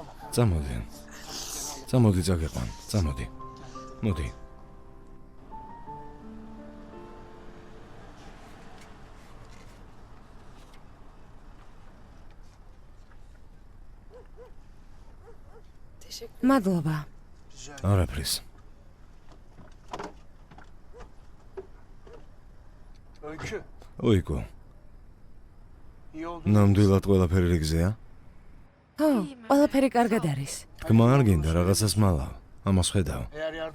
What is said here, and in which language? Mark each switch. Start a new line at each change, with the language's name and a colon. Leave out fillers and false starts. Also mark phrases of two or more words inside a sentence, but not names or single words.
Georgian: წამოდი. წამოდი წაგიყვან. წამოდი. მოდი. მადლობა. არაფრის. Öykü. ოიკო,
Turkish: İyi oldu.
Georgian: ნამდვილად ყველაფერი რიგზეა? ხო, ყველაფერი კარგად არის. თქმა არ გინდა რაღაცას მალავ. ამას ხედავ.
Turkish: Eğer yardım